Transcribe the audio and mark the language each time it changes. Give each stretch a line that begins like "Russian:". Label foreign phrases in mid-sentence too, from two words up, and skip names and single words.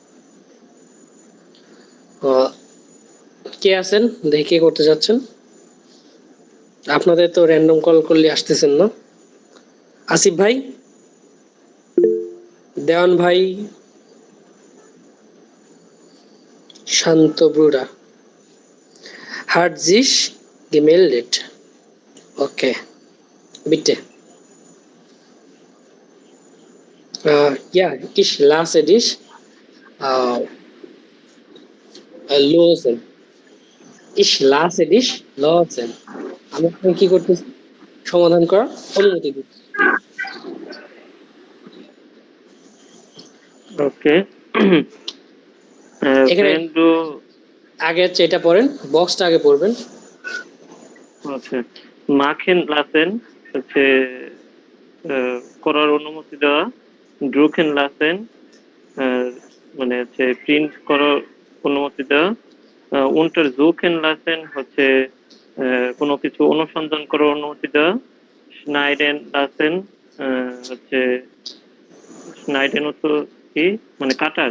Bangla: কে আছেন দেখে কে করতে যাচ্ছেন? আপনাদের তো র্যান্ডম কল করলে আসতেছেন না। আসিফ ভাই, দেওয়ান ভাই, শান্ত ব্রুডা, হার্টজিস gemeldet.
German: Okay, bitte. Ja, ich lasse dich losen. Ich lasse dich losen.
Bangla: আমি আপনাকে কি করতেছি? সমাধান করার অনুমতি দিচ্ছি। ওকে। এখানে আগে যেটা পড়েন, বক্সটা আগে পড়বেন। আচ্ছা,
German: machen lassen
Bangla: হচ্ছে করার অনুমতি দেওয়া,
German: drucken lassen
Bangla: মানে হচ্ছে প্রিন্ট করার অনুমতি দেওয়া,
German: untersuchen lassen
Bangla: হচ্ছে কোনো কিছু অনুসন্ধান করার অনুমতি দেওয়া,
German: schneiden lassen
Bangla: হচ্ছে স্নাইডেন হতো কি মানে কাটার।